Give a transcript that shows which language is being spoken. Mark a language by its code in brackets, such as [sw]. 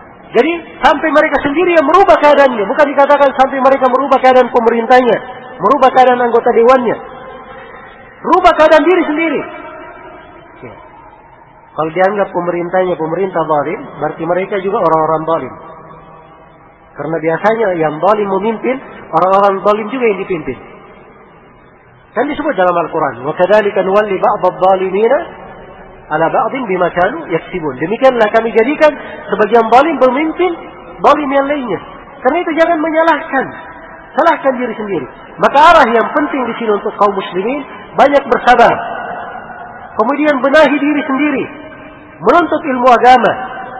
[id] Jadi sampai mereka sendiri yang merubah keadaannya, bukan dikatakan sampai mereka merubah keadaan pemerintahnya, merubah keadaan anggota dewannya. Rubah keadaan diri sendiri. Kalau dianggap pemerintahnya pemerintah zalim, berarti mereka juga orang-orang zalim. Karena biasanya yang zalim memimpin, orang-orang zalim juga yang dipimpin. Kan disebut dalam Al-Quran, [ar] وَكَذَلِكَ نُوَلِّ بَعْضَ الظَّالِمِينَ عَلَى بَعْضٍ بِمَا كَانُوا يَكْسِبُونَ. [id] Demikianlah kami jadikan sebagian zalim memimpin zalim yang lainnya. Karena itu jangan menyalahkan. Salahkan diri sendiri. Maka arah yang penting di sini untuk kaum muslimin, banyak bersabar. Kemudian benahi diri sendiri. Menuntut ilmu agama.